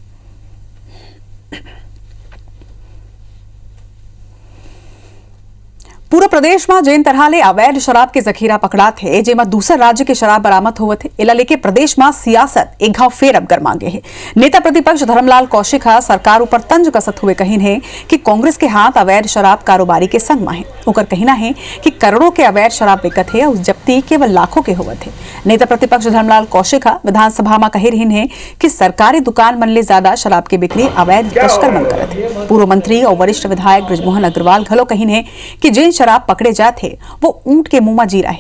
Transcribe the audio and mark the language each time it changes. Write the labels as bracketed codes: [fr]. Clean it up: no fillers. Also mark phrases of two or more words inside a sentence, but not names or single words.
[hne] पूरा प्रदेश में जेन तरह ले अवैध शराब के जखीरा पकड़ा थे जेमा दूसर राज्य के शराब बरामद हुए थे इला लेके प्रदेश में सियासत एक घाव फेर अब गरमागे है। नेता प्रतिपक्ष धर्मलाल कौशिक सरकार ऊपर तंज कसत हुए कहीन है कि कांग्रेस के हाथ अवैध शराब कारोबारी के संग में है। उकर कहना है कि करोड़ों के अवैध शराब बिकत है और जब्ती केवल लाखों के हुए थे। नेता प्रतिपक्ष धर्मलाल कौशिक विधानसभा में कही रही है कि सरकारी दुकान मन ले ज्यादा शराब की बिक्री अवैध तस्कर मन करत है। पूर्व मंत्री और वरिष्ठ विधायक ब्रिजमोहन अग्रवाल घलो कहीन है कि जिन शराब पकड़े जाते वो ऊंट के मुंह में जीरा है।